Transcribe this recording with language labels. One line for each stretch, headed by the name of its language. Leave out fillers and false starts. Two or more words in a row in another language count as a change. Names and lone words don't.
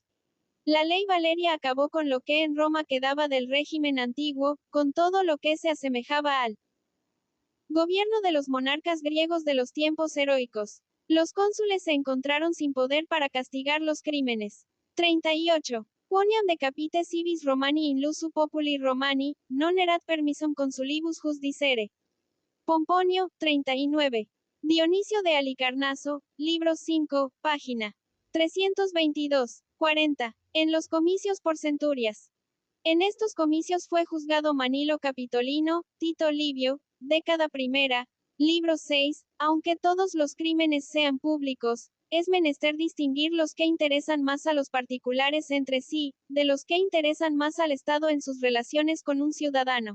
Spanish: La ley Valeria acabó con lo que en Roma quedaba del régimen antiguo, con todo lo que se asemejaba al gobierno de los monarcas griegos de los tiempos heroicos. Los cónsules se encontraron sin poder para castigar los crímenes. 38.
Latin: Quoniam decapite civis Romani in lusu populi Romani, non erat permissum consulibus jusdicere.
Spanish: Pomponio, 39. Dionisio de Alicarnaso, libro 5, página 322. 40. En los comicios por centurias. En estos comicios fue juzgado Manilo Capitolino, Tito Livio, década primera, libro 6, aunque todos los crímenes sean públicos, es menester distinguir los que interesan más a los particulares entre sí, de los que interesan más al Estado en sus relaciones con un ciudadano.